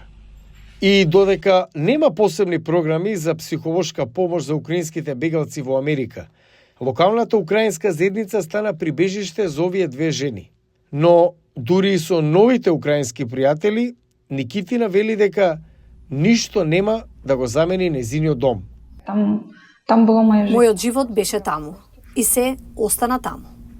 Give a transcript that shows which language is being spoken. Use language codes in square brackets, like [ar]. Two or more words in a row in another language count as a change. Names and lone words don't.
[mk] И додека нема посебни програми за психолошка помош за украинските бегалци во Америка, локалната украинска заедница стана прибежиште за овие две жени. Но дури и со новите украински пријатели, Никитина вели дека ништо нема да го замени незиниот дом. [uk] Там було моє життя. [mk] Мојот живот беше таму и се остана таму.